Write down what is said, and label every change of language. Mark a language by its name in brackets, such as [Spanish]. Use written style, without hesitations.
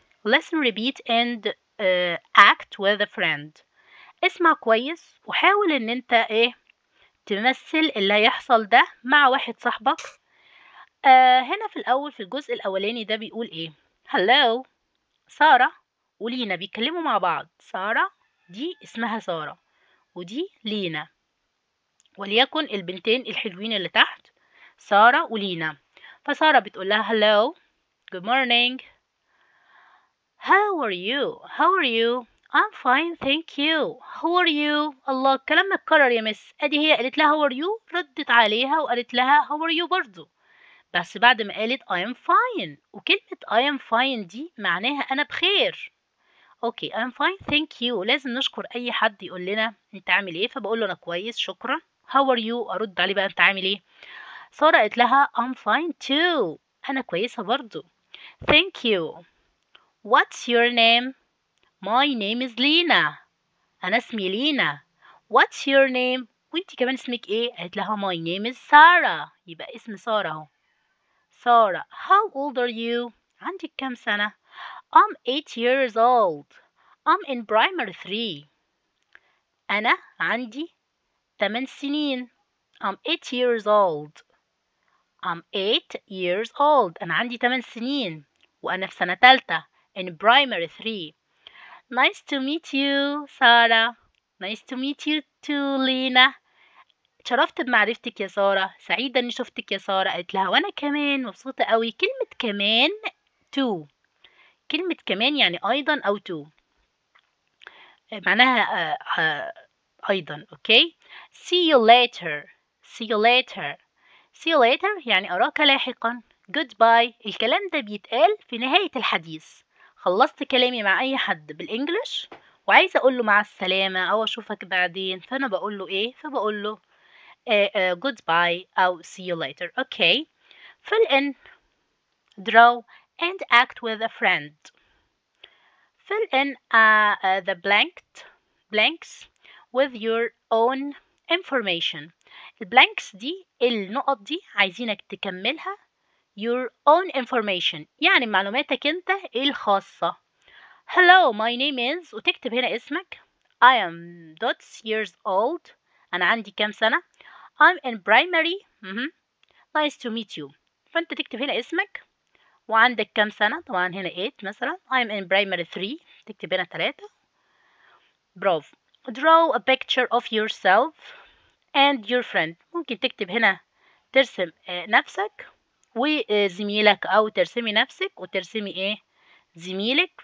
[English] listen, repeat and act with a friend. [Arabic] اسمع كويس وحاول إن أنت تمثل اللي هيحصل ده مع واحد صاحبك. هنا في الأول في الجزء الأولاني ده بيقول إيه؟ hello سارة ولينا بيتكلموا مع بعض. سارة دي اسمها سارة ودي لينا، وليكن البنتين الحلوين اللي تحت سارة ولينا. فسارة بتقول لها [English] hello good morning how are you I'm fine thank you how are you. [Arabic] الله الكلام متكرر يا مس. ادي هي قالت لها [English] how are you [Arabic] ردت عليها وقالت لها how are you برضو، بس بعد ما قالت [English] I am fine. [Arabic] وكلمة [English] I am fine [Arabic] دي معناها أنا بخير. [English] Okay I am fine thank you. [Arabic] لازم نشكر أي حد يقول لنا أنت عامل إيه، فبقول له أنا كويس شكرا. [English] how are you [Arabic] أرد عليه بقى أنت عامل إيه. سارة قالت لها [English] I'm fine too [Arabic] أنا كويسة برضو. [English] thank you. what's your name. my name is [Arabic] لينا أنا اسمي لينا. [English] what's your name [Arabic] وأنت كمان اسمك إيه؟ قالت لها my name is سارة. يبقى اسم سارة أهو سارة. [English] how old are you [Arabic] عندك كام سنة؟ [English] I'm 8 years old I'm in primary 3 [Arabic] أنا عندي 8 سنين. [English] I'm 8 years old I'm 8 years old [Arabic] أنا عندي 8 سنين وأنا في سنة تالتة [English] in primary 3. nice to meet you Sarah. nice to meet you too Lina. [Arabic] اتشرفت بمعرفتك يا سارة. سعيدة إني شفتك يا سارة. قالت لها وأنا كمان مبسوطة قوي. كلمة كمان too. كلمة كمان يعني أيضا أو too معناها أيضا. [English] okay see you later see you later see you later [Arabic] يعني أراك لاحقا. goodbye الكلام ده بيتقال في نهاية الحديث. خلصت كلامي مع أي حد بالإنجليش وعايزة أقول له مع السلامة أو أشوفك بعدين فأنا بقول له إيه؟ فبقول له goodbye أو [English] see you later. Okay fill in draw and act with a friend. fill in the blanks with your own information. [Arabic] البلانكس دي النقط دي عايزينك تكملها [English] your own information [Arabic] يعني معلوماتك انت الخاصة. [English] hello my name is [Arabic] وتكتب هنا اسمك. [English] I am years old [Arabic] أنا عندي كام سنة. [English] I'm in primary nice to meet you. [Arabic] فأنت تكتب هنا اسمك وعندك كام سنة. طبعا هنا 8 مثلا. [English] I'm in primary 3 [Arabic] تكتب هنا 3. برافو. [English] draw a picture of yourself and your friend. [Arabic] ممكن تكتب هنا ترسم نفسك وزميلك أو ترسمي نفسك وترسمي زميلك.